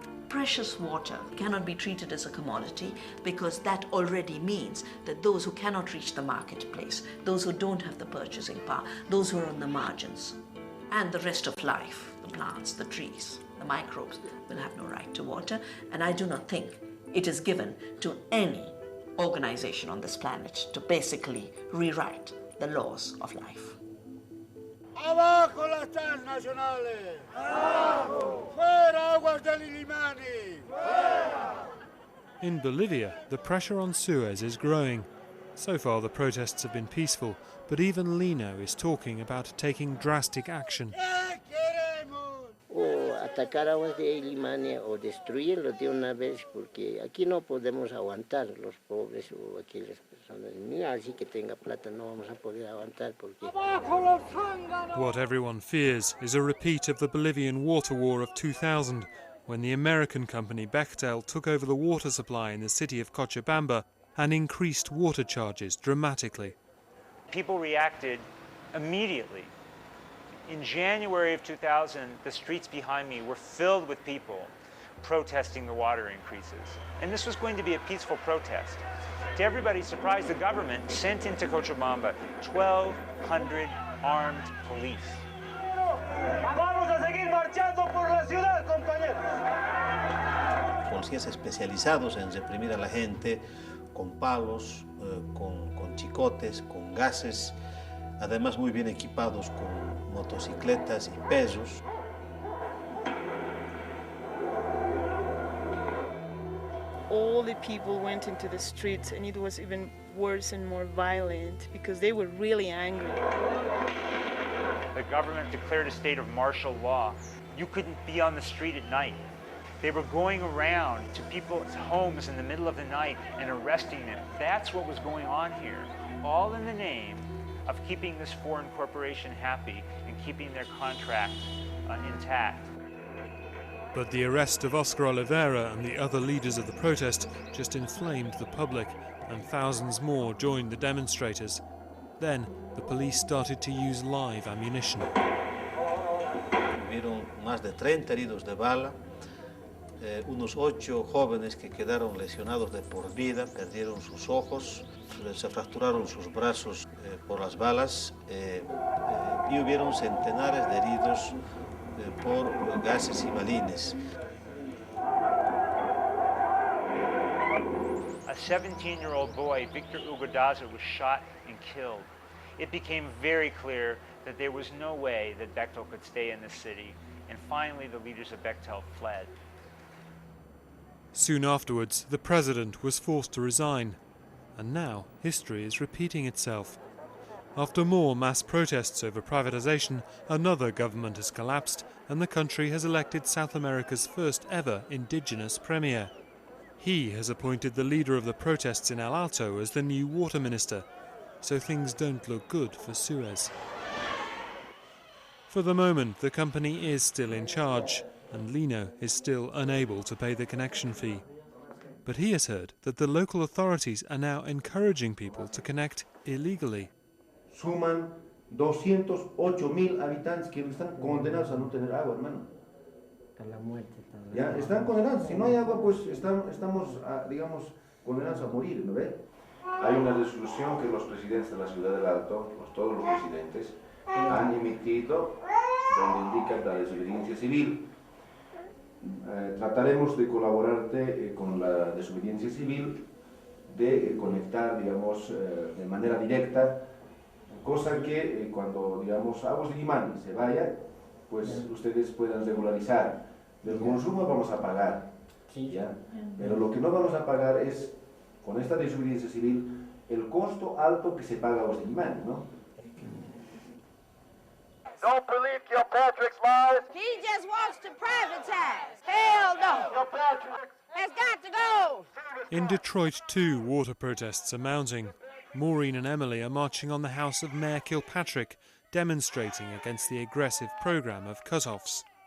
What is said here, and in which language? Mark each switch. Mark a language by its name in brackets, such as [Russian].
[English] Precious water cannot be treated as a commodity because that already means that those who cannot reach the marketplace, those who don't have the purchasing power, those who are on the margins, and the rest of life, the plants, the trees, the microbes, will have no right to water. And I do not think it is given to any organization on this planet to basically rewrite the laws of life. [Spanish] Abajo las transnacionales! Abajo! Fuera aguas del Illimani! Fuera! [English] In Bolivia, the pressure on Suez is growing. So far the protests have been peaceful, but even Lino is talking about taking drastic action. [Spanish] O atacar aguas de Illimani o destruirlos de una vez, porque aquí no podemos aguantar los pobres o aquellas personas. Ni así que tenga plata no vamos a poder aguantar porque... [English] What everyone fears is a repeat of the Bolivian water war of 2000, when the American company Bechtel took over the water supply in the city of Cochabamba and increased water charges dramatically. People reacted immediately. In January of 2000, the streets behind me were filled with people protesting the water increases. And this was going to be a peaceful protest. To everybody's surprise, the government sent into Cochabamba 1,200 armed police. [Spanish] Vamos a seguir marchando por la ciudad, compañeros. Policías especializados en reprimir a la gente con palos, con chicotes, con gases, además muy bien equipados con motocicletas y pesos. [English] All the people went into the streets, and it was even worse and more violent because they were really angry. The government declared a state of martial law. You couldn't be on the street at night. They were going around to people's homes in the middle of the night and arresting them. That's what was going on here, all in the name of keeping this foreign corporation happy and keeping their contracts intact. But the arrest of Oscar Oliveira and the other leaders of the protest just inflamed the public, and thousands more joined the demonstrators. Then the police started to use live ammunition. [Spanish] Hubieron más de 30 heridos de bala, unos 8 jóvenes que quedaron lesionados de por vida, perdieron sus ojos, se fracturaron sus brazos por las balas y hubieron centenares de heridos por gases y balines. [English] A 17-year-old boy, Victor Ugodaza, was shot and killed. It became very clear that there was no way that Bechtel could stay in the city, and finally the leaders of Bechtel fled. Soon afterwards, the president was forced to resign, and now history is repeating itself. After more mass protests over privatization, another government has collapsed, and the country has elected South America's first ever indigenous premier. He has appointed the leader of the protests in El Alto as the new water minister, so things don't look good for Suez. For the moment, the company is still in charge, and Lino is still unable to pay the connection fee. But he has heard that the local authorities are now encouraging people to connect illegally. [Spanish] Suman 208,000 habitantes que están condenados a no tener agua, hermano. Ya, están condenados. Si no hay agua, pues estamos, digamos, condenados a morir, ¿no ve? Hay una resolución que los presidentes de la ciudad del Alto, todos los presidentes, han emitido donde indican la desobediencia civil. Trataremos de colaborarte con la desobediencia civil, de conectar, digamos, de manera directa, cosa que cuando, digamos, Aguas de Illimani se vaya, pues ustedes puedan regularizar. Del consumo vamos a pagar, ¿ya? Pero lo que no vamos a pagar es, con esta desobediencia civil, el costo alto que se paga a Aguas de Illimani, ¿no? [English] Don't believe Kilpatrick's lies. He just wants to privatize. Hell no. It's got to go. In Detroit, too, water protests are mounting. Maureen and Emily are marching on the house of Mayor Kilpatrick, demonstrating against the aggressive program of cut-offs.